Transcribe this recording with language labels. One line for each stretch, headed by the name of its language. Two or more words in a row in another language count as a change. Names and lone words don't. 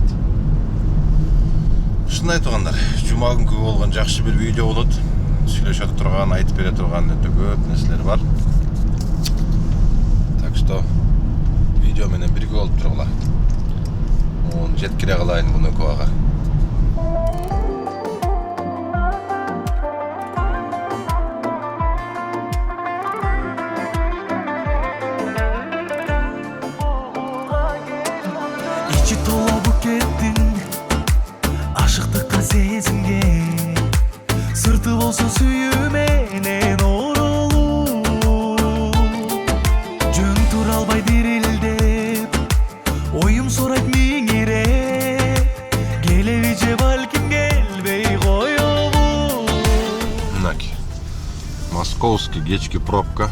Kyrgyz: Ушундай, туугандар, жума күнгү болгон жакшы бир видео болот. Сүйлөшө турган, айтып бере турган өтө көп нерселер бар.
Russian: Так что
Kyrgyz: видео менен бирге болуп тургула. Жеткире калайын Внукового. Ичи тола букеттин ашыктыкка сезимге сырты болсо сүйүү менен оролуп жөн тура албай дирилдеп оюм сурайт миңиреп келеби же балким келбей коебу. Мынаки московский кечки пробка.